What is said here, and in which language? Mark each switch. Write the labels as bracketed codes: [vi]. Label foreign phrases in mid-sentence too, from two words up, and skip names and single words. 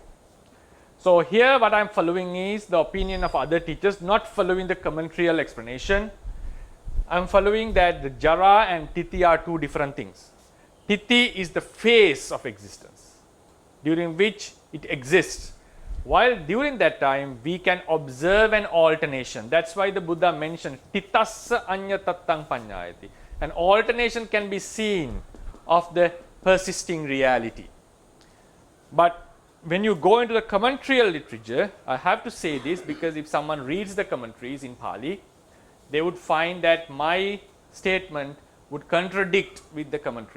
[en] So here what I am following is the opinion of other teachers, not following the commentarial explanation. I am following that the Jara and Titi are 2 different things. Titi is the phase of existence during which it exists. while during that time we can observe an alternation. That's why the Buddha mentioned [pi] titassa anyatattang panyayati. [en] An alternation can be seen of the persisting reality. But when you go into the commentarial literature, I have to say this because if someone reads the commentaries in Pali, they would find that my statement would contradict with the commentary.